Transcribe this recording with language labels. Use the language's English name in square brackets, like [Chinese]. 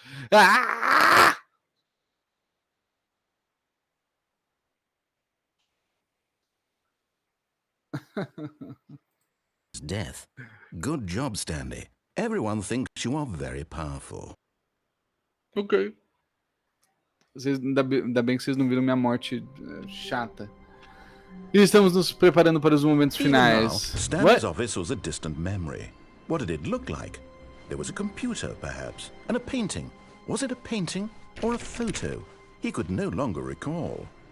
[English] Ah! Death. Good job, Stanley. Everyone thinks you are very powerful. Ok. [Portuguese] Ainda bem que vocês não viram minha morte chata. E estamos nos preparando para os momentos finais. [English] Now, Stanley's office was a distant memory. What did it look like? There was a computer, perhaps, and a painting. Was it a painting or a photo? He could no longer recall.